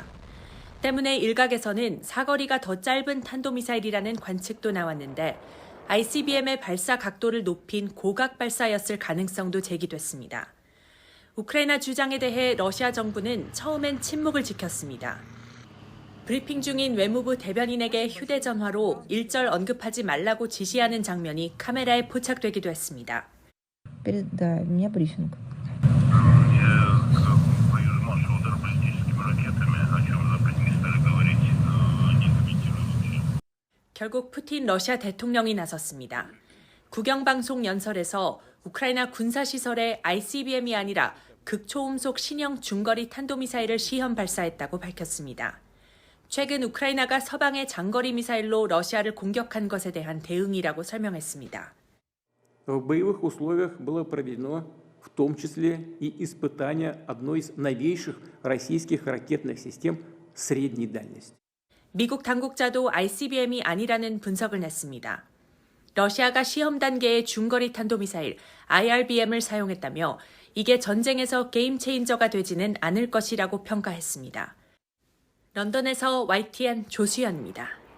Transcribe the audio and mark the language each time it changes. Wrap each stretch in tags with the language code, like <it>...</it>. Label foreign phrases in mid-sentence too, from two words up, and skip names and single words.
<ko>때문에 일각에서는 사거리가 더 짧은 탄도미사일이라는 관측도 나왔는데 ICBM의 발사 각도를 높인 고각 발사였을 가능성도 제기됐습니다. 우크라이나 주장에 대해 러시아 정부는 처음엔 침묵을 지켰습니다. 브리핑 중인 외무부 대변인에게 휴대전화로 일절 언급하지 말라고 지시하는 장면이 카메라에 포착되기도 했습니다.</ko> <ru>Да, у меня брифинг.</ru> <ko>결국 푸틴 러시아 대통령이 나섰습니다. 국영방송 연설에서 우크라이나 군사시설에 ICBM이 아니라 극초음속 신형 중거리 탄도미사일을 시험 발사했다고 밝혔습니다. 최근 우크라이나가 서방의 장거리 미사일로 러시아를 공격한 것에 대한 대응이라고 설명했습니다.</ko> <ru>В боевых условиях было проведено в том числе и испытание одной из новейших российских ракетных систем средней дальности.</ru> <ko>미국 당국자도 ICBM이 아니라는 분석을 냈습니다. 러시아가 시험 단계의 중거리 탄도미사일 IRBM을 사용했다며 이게 전쟁에서 게임 체인저가 되지는 않을 것이라고 평가했습니다. 런던에서 YTN 조수연입니다.</ko>